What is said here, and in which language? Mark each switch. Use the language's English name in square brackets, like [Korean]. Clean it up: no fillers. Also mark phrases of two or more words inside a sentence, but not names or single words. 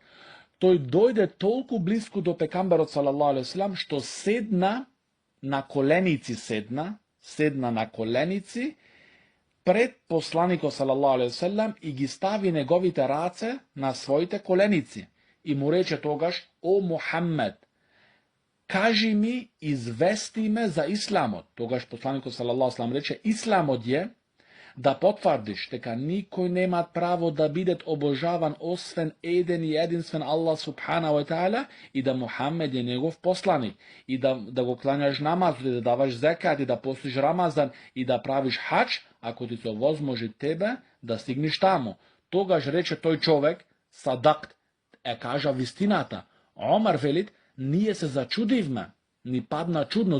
[Macedonian] Тој дојде толку близко до пекамберот [Arabic] صلى الله عليه وسلم [Macedonian] што седна на коленици на коленици пред посланикот [Arabic] صلى الله عليه وسلم [Macedonian] и ги стави неговите раце на своите коленици и му рече тогаш: о Мухаммед, кажи ми, извести ме за исламот. Тогаш посланикот [Arabic] صلى الله عليه وسلم [Macedonian] рече: исламот е да потврдиш дека никој нема право да биде обожаван освен еден и единствен [Arabic] الله سبحانه وتعالى [Macedonian] и да Мухаммед е негов посланик и да го кланяш намаз, и да даваш зекат, и да постиш Рамазан, и да правиш хаџ, ако ти се возможи тебе да стигнеш таму. Тогаш рече тој човек: садакт, кажа вистината. Омар велит: ние се зачудивме, ни падна чудно.